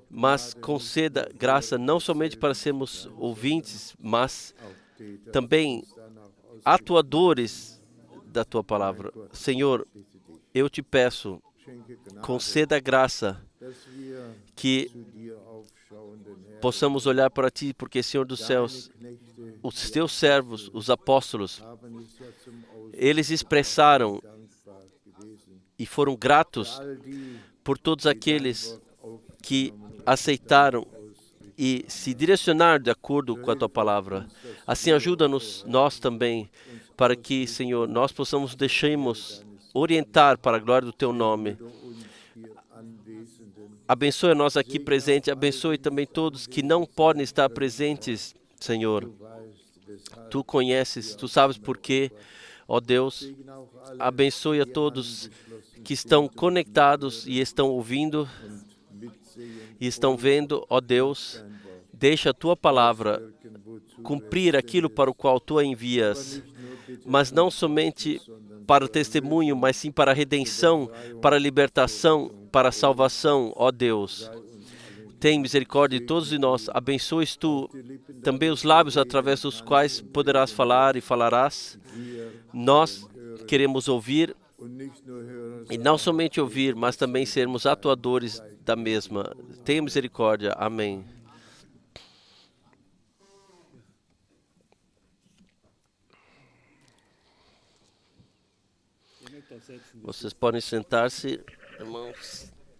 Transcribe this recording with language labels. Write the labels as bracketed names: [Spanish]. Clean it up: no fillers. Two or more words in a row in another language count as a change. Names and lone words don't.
[Portuguese] mas [German] Gnade, [Portuguese] conceda graça não somente para sermos ouvintes, mas [German] auch Täter, [Portuguese] também [German] danach aus [Portuguese] atuadores da tua palavra. Senhor, eu te peço, [German] schenke Gnade, [Portuguese] conceda graça [German] dass wir [Portuguese] que [German] zu dir aufschauenden Herr, [Portuguese] possamos olhar para ti, porque, Senhor dos céus, [German] deine Knechte [Portuguese] os teus servos, os apóstolos, [German] haben es ja zum Ausdruck [Portuguese] eles expressaram [German] dankbar gewesen. [Portuguese] e foram gratos [German] All die, [Portuguese] por todos aqueles [German] Wort [Portuguese] que [German] aufgenommen [Portuguese] aceitaram e se direcionaram de acordo com a tua palavra. Assim, ajuda-nos, nós também, para que, Senhor, nós possamos deixarmos orientar para a glória do teu nome. [German] uns hier Anwesenden, [Portuguese] Abençoe nós aqui presentes, abençoe também todos que não podem estar presentes, Senhor. [German] weißt, weshalb, [Portuguese] Tu conheces, tu sabes por quê, ó Deus. [German] segn auch alle, [Portuguese] Abençoe a todos que estão conectados e estão ouvindo [German] mitsehen, [Portuguese] e estão vendo, ó Deus. [German] dein Wort, [Portuguese] Deixa a tua palavra [German] wirken, wozu [Portuguese] cumprir aquilo para o qual tu a envias, mas não somente para o testemunho, mas sim para a redenção, para a libertação, para a salvação, ó Deus. Tem misericórdia de todos de nós. Abençoes tu também os lábios através dos quais poderás falar e falarás. Nós queremos ouvir, [German] und nicht nur hören, [Portuguese] e não somente ouvir, mas também sermos atuadores da mesma. Tenha misericórdia. Amém. Vocês podem sentar-se, irmãos.